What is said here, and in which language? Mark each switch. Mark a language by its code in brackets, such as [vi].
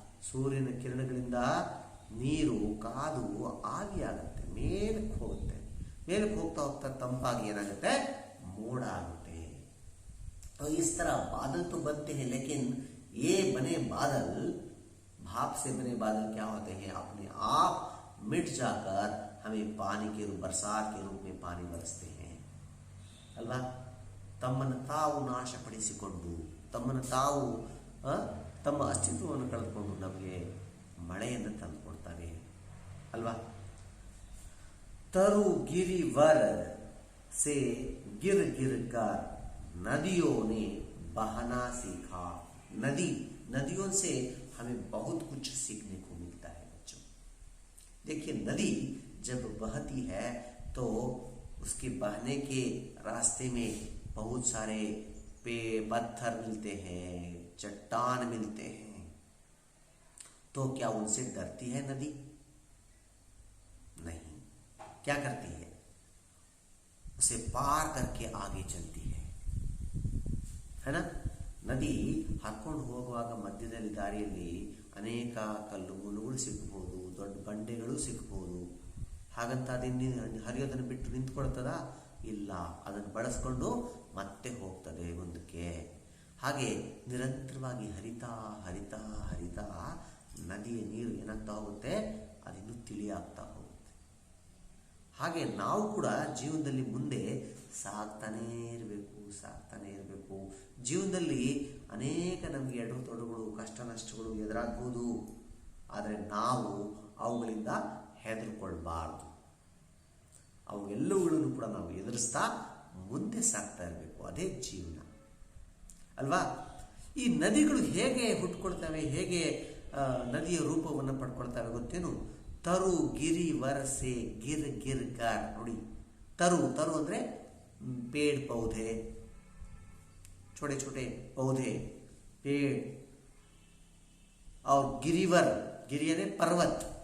[kn] ಸೂರ್ಯನ ಕಿರಣಗಳಿಂದ ನೀರು ಕಾದು ಆವಿಯಾಗತ್ತೆ, ಮೇಲಕ್ಕೆ ಹೋಗುತ್ತೆ. ಮೇಲಕ್ಕೆ ಹೋಗ್ತಾ ಹೋಗ್ತಾ ತಂಪಾಗಿ ಏನಾಗುತ್ತೆ? ಮೋಡ ಆಗುತ್ತೆ. [hi] तो इस तरह बादल तो बनते हैं, लेकिन ये बने बादल, भाप से बने बादल क्या होते हैं? अपने आप मिट जाकर हमें पानी के रूप, बरसात के रूप में पानी बरसते हैं अल्वा? [kn] ತಮ್ಮನ್ನು ತಾವು ನಾಶಪಡಿಸಿಕೊಂಡು, ತಮ್ಮನ್ನು ತಾವು ತಮ್ಮ ಅಸ್ತಿತ್ವವನ್ನು ಕಳೆದುಕೊಂಡು ನಮಗೆ ಮಳೆಯನ್ನು ತಂದು ಕೊಡ್ತವೆ ಅಲ್ವಾ? [hi] तरु गिरिवर से गिर गिर कर नदियों ने बहना सीखा. नदियों से हमें बहुत कुछ सीखने को मिलता है बच्चों. देखिए, नदी जब बहती है तो उसके बहने के रास्ते में बहुत सारे पत्थर मिलते हैं, चट्टान मिलते हैं. तो क्या उनसे डरती है नदी? नहीं. क्या करती है? उसे पार करके आगे चलती है ना? [kn] ನದಿ ಹರ್ಕೊಂಡು ಹೋಗುವಾಗ ಮಧ್ಯದಲ್ಲಿ ದಾರಿಯಲ್ಲಿ ಅನೇಕ ಕಲ್ಲು ಮುಳ್ಳುಗಳು ಸಿಗ್ಬೋದು, ದೊಡ್ಡ ಬಂಡೆಗಳು ಸಿಗ್ಬೋದು. ಹಾಗಂತ ಅದನ್ನು ಹರಿಯೋದನ್ನು ಬಿಟ್ಟು ನಿಂತ್ಕೊಳ್ತದ? ಇಲ್ಲ, ಅದನ್ನು ಬಳಸ್ಕೊಂಡು ಮತ್ತೆ ಹೋಗ್ತದೆ ಮುಂದಕ್ಕೆ. ಹಾಗೆ ನಿರಂತರವಾಗಿ ಹರಿತಾ ಹರಿತಾ ಹರಿತಾ ನದಿಯ ನೀರು ಏನಾಗ್ತಾ ಹೋಗುತ್ತೆ? ಅದಿನ್ನೂ ತಿಳಿಯಾಗ್ತಾ ಹೋಗುತ್ತೆ. ಹಾಗೆ ನಾವು ಕೂಡ ಜೀವನದಲ್ಲಿ ಮುಂದೆ ಸಾಗ್ತಾನೇ ಇರಬೇಕು. ಜೀವನದಲ್ಲಿ ಅನೇಕ ನಮಗೆ ಎಡರು ತೊಡರುಗಳು, ಕಷ್ಟ ನಷ್ಟಗಳು ಎದುರಾಗ್ಬೋದು. ಆದರೆ ನಾವು ಅವುಗಳಿಂದ ಹೆದರ್ಕೊಳ್ಬಾರ್ದು. ಅವೆಲ್ಲವುಗಳನ್ನು ಕೂಡ ನಾವು ಎದುರಿಸ್ತಾ ಮುಂದೆ ಸಾಗ್ತಾ ಇರಬೇಕು. ಅದೇ ಜೀವನ ಅಲ್ವಾ? ಈ ನದಿಗಳು ಹೇಗೆ ಹುಟ್ಕೊಳ್ತವೆ, ಹೇಗೆ ನದಿಯ ರೂಪವನ್ನು ಪಡ್ಕೊಳ್ತವೆ ಗೊತ್ತೇನು? ತರು ಗಿರಿ ವರಸೆ ಗಿರ್ ಗಿರ್ ಗಾರ್. ನೋಡಿ, ತರು ಅಂದ್ರೆ [hi] पेड़ पौधे, छोटे छोटे पौधे, पेड़. और गिरिवर, गिरी यानी पर्वत.